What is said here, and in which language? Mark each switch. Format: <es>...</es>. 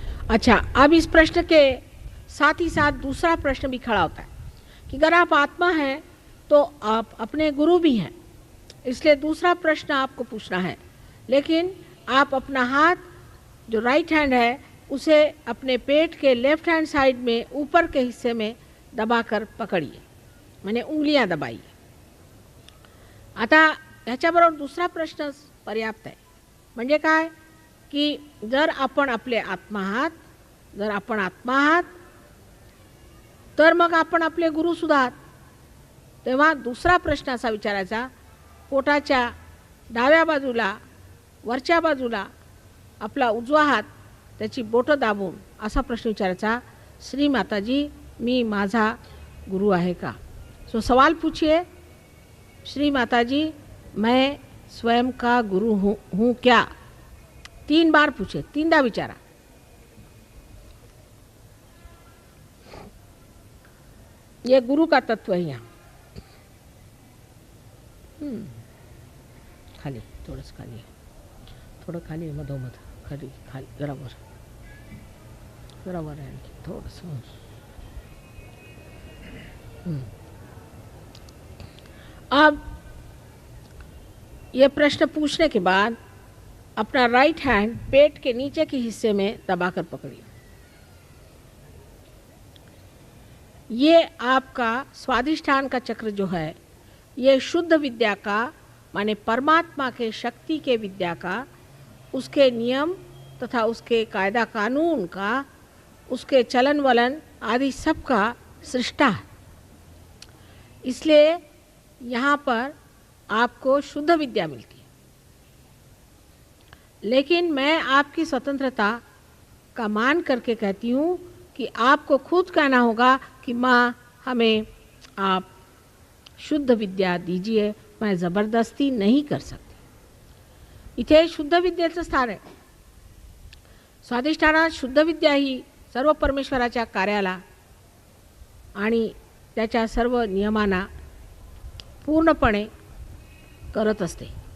<hi>अच्छा, अब इस प्रश्न के साथ ही साथ दूसरा प्रश्न भी खड़ा होता है कि अगर आप आत्मा हैं तो आप अपने गुरु भी हैं. इसलिए दूसरा प्रश्न आपको पूछना है, लेकिन आप अपना हाथ जो राइट हैंड है उसे अपने पेट के लेफ्ट हैंड साइड में ऊपर के हिस्से में दबाकर पकड़िए, मैंने उंगलियां दबाइए.</hi> <mr>आता ह्याच्याबरोबर दुसरा प्रश्न पर्याप्त आहे. म्हणजे काय की जर आपण आपले आत्मा आहात, जर आपण आत्मा आहात तर मग आपण आपले गुरु सुद्धा आहात. तेव्हा दुसरा प्रश्न असा विचारायचा, पोटाच्या डाव्या बाजूला वरच्या बाजूला आपला उजवा हात त्याची बोटं दाबून असा प्रश्न विचारायचा, श्री माताजी मी माझा गुरु आहे का?</mr> <hi>सो सवाल पूछिए, श्री माताजी मैं स्वयं का गुरु हूँ क्या? 3 बार पूछे,</hi> <mr>3दा विचारा.</mr> <hi>ये गुरु का तत्व है यहाँ.</hi> <mr>खाली थोडंच खाली, थोडं खाली मधोमध, खाली खाली जरावर आहे आणखी थोडंसं.</mr> <hi>अब ये प्रश्न पूछने के बाद अपना राइट हैंड पेट के नीचे के हिस्से में दबाकर पकड़िए. ये आपका स्वाधिष्ठान का चक्र जो है, ये शुद्ध विद्या का माने परमात्मा के शक्ति के विद्या का, उसके नियम तथा उसके कायदा कानून का, उसके चलन वलन आदि सब का सृष्टा है. इसलिए यहाँ पर आपको शुद्ध विद्या मिलती है. लेकिन मैं आपकी स्वतंत्रता का मान करके कहती हूँ कि आपको खुद कहना होगा कि माँ हमें आप शुद्ध विद्या दीजिए, मैं ज़बरदस्ती नहीं कर सकती.</hi> <mr>इथे शुद्ध विद्येचं स्थान आहे. स्वाधिष्ठानात शुद्ध विद्या ही सर्व परमेश्वराच्या कार्याला आणि त्याच्या सर्व नियमांना पूर्णपणे करत असते.</mr>